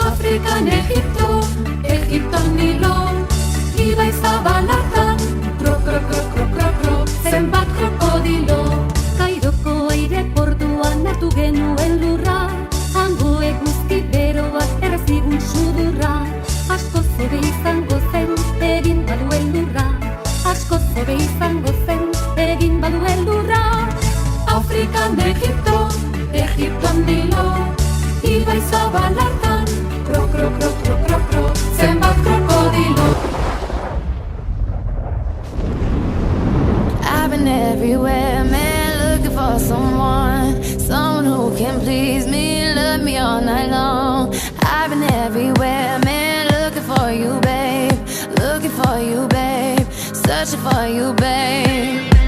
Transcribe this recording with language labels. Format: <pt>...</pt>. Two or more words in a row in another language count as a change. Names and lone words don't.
<eu>Afrikan Egipto, Egipton Nilo, Ibai zabalatan, kro, kro, kro, kro, kro, kro, zenbat krokodilo. Kairoko aireportuan hartu genuen lurra, hango eguzki beroak errezigun sudurra. Asko zobe izango zen, egin baduen lurra, asko zobe izango zen, egin baduen lurra. Afrikan Egipto, Egipton Nilo, Ibai zabalatan, kro, kro, kro, kro, kro, kro, zenbat krokodilo.</eu> <en>I've been everywhere, man, looking for someone who can please me, love me all night long. I've been everywhere, man, looking for you, babe, searching for you, babe.</en>